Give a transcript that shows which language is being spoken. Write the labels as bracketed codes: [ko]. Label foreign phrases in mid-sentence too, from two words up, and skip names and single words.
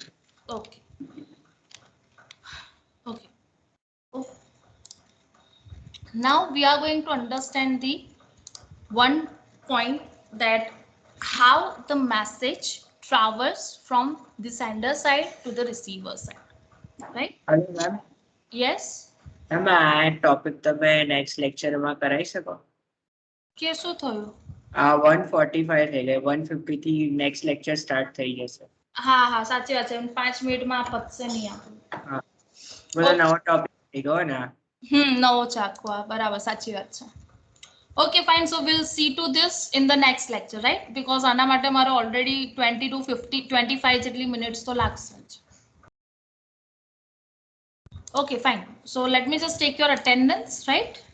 [en] Okay. Okay. Oh. Now we are going to understand the one point, that how the message travels from the sender side to the receiver side, right? Hello, ma'am. Yes. [gu] મેમ આ ટોપિક તમે [en] next lecture [gu] કરાવી શકો? કે શું થયું? આ 145 થઈ ગઈ, 150 થી [en] next lecture start [gu] થઈ જશે. હા હા સાચી વાત છે, 5 મિનિટમાં પતશે નહીં આપણું. બધો [en] Okay. [gu] નવો ટોપિક થઈ ગયો ને. નવો ચાખવા, બરાબર, સાચી વાત છે. [en] Okay, fine. So we'll see to this in the next lecture, right? [gu] Because આના માટે મારે already 20 to 50, 25 જેટલી minutes તો લાગશે જ. [en] Okay, fine. So let me just take your attendance, right?